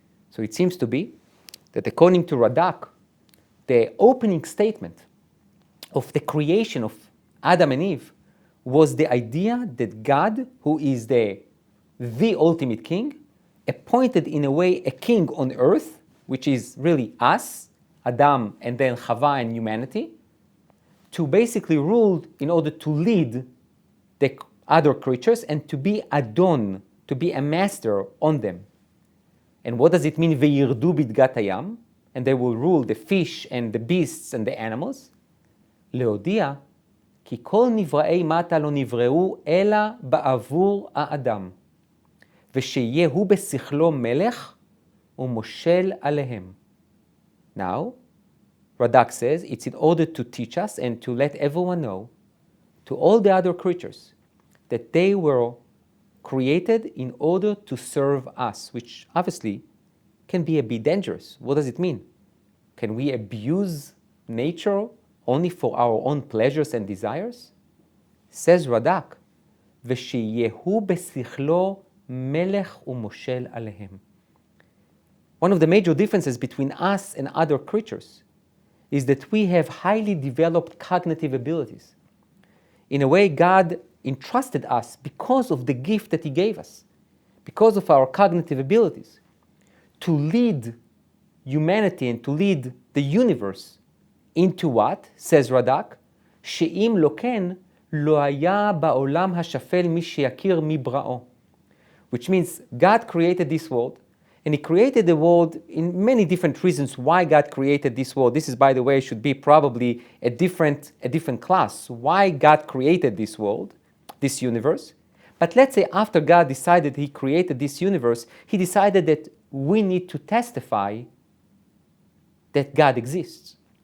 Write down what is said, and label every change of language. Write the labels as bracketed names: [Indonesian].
[English] So it seems to be that according to Radak, the opening statement of the creation of Adam and Eve was the idea that God, who is the ultimate king, appointed in a way a king on earth, which is really us, Adam and then Chava and humanity, to basically rule in order to lead the other creatures and to be Adon, to be a master on them. And what does it mean, [Hebrew] וירדו בדגת הים? [English] And they will rule the fish and the beasts and the animals. [Hebrew] להודיע כי כל נבראי מטה לא נבראו אלא בעבור האדם. ושיהיה הוא בשכלו מלך ומושל עליהם. [English] Now, Radak says it's in order to teach us and to let everyone know, to all the other creatures, that they were created in order to serve us, which obviously can be a bit dangerous. What does it mean? Can we abuse nature only for our own pleasures and desires? Says Radak, [Hebrew] ושיהו בשכלו מלך ומושל עליהם. [English] One of the major differences between us and other creatures is that we have highly developed cognitive abilities. In a way, God entrusted us because of the gift that He gave us, because of our cognitive abilities, to lead humanity and to lead the universe into what, says Radak, [Hebrew] שאם לא כן, לא היה בעולם השפל מי שיכיר מי בראו. [English] Which means God created this world, and He created the world in many different reasons why God created this world. This is, by the way, should be probably a different class. Why God created this world, this universe. But let's say after God decided He created this universe, He decided that we need to testify that God exists.